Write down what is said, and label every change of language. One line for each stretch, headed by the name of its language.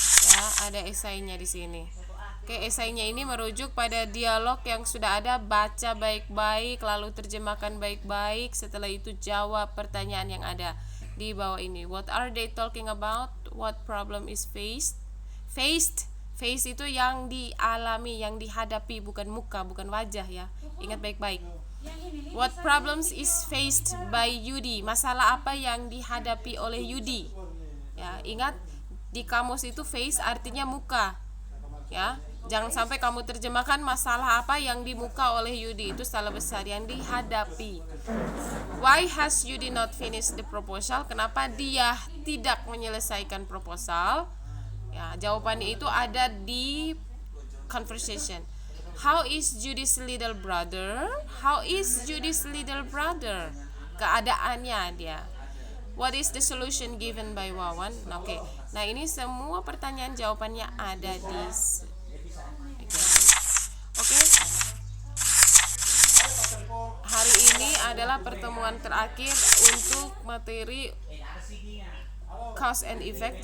Indonesian: Ya, ada esainya di sini. Oke, esainya ini merujuk pada dialog yang sudah ada, baca baik-baik, lalu terjemahkan baik-baik, setelah itu jawab pertanyaan yang ada di bawah ini.
English: What are they talking about? What problem is faced?
Indonesian: Faced itu yang dialami, yang dihadapi, bukan muka, bukan wajah ya. Ingat baik-baik.
English: What problems is faced by Yudi?
Indonesian: Masalah apa yang dihadapi oleh Yudi? Ya, ingat di kamus itu face artinya muka. Ya, jangan sampai kamu terjemahkan masalah apa yang di muka oleh Yudi, itu salah besar, yang dihadapi.
English: Why has Yudi not finished the proposal?
Indonesian: Kenapa dia tidak menyelesaikan proposal? Ya, jawabannya itu ada di conversation.
English: How is Judy's little brother? How is Judy's little brother?
Indonesian: Keadaannya dia.
English: What is the solution given by Wawan? Oke.
Indonesian: Nah, ini semua pertanyaan jawabannya ada di Oke. Hari ini adalah pertemuan terakhir untuk materi cause and effect.